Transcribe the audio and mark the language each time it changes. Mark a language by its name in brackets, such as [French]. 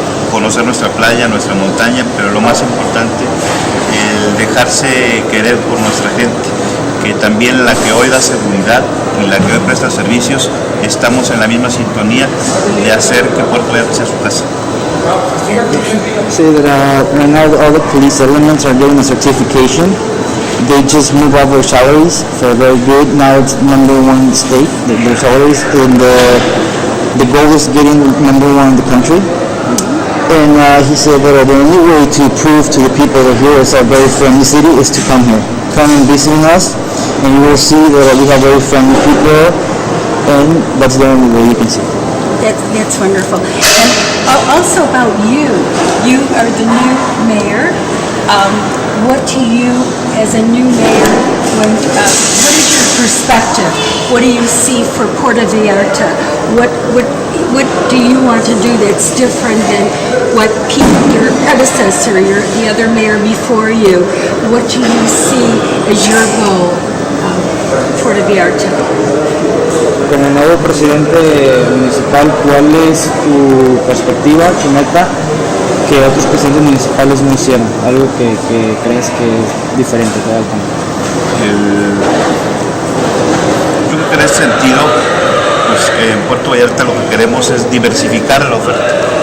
[Spanish] conocer nuestra playa, nuestra montaña, pero lo más importante, el dejarse querer por nuestra gente, que también la que hoy da seguridad y la que hoy presta servicios, estamos en la misma sintonía de hacer que Puerto Vallarta sea su casa. [English] Say that right now all the police elements are getting a certification. They just move up their salaries for very good. Now it's #1 state, their salaries, and the goal is getting #1 in the country. And he said that the only way to prove to the people that here is a very friendly city is to come here. Come and visiting us, and you will see that we have very friendly people, and that's the only way you can see. That's wonderful. And also about you are the new mayor. What do you, as a new mayor, what is your perspective? What do you see for Puerto Vallarta? What do you want to do that's different than what your predecessor, the other mayor before you? What do you see as your goal of Puerto Vallarta? [Spanish] Como nuevo presidente municipal, ¿cuál es tu perspectiva, tu meta, que otros presidentes municipales no hicieron? Algo que crees que es diferente que da el cambio. Yo creo que en ese sentido, pues, en Puerto Vallarta lo que queremos es diversificar la oferta.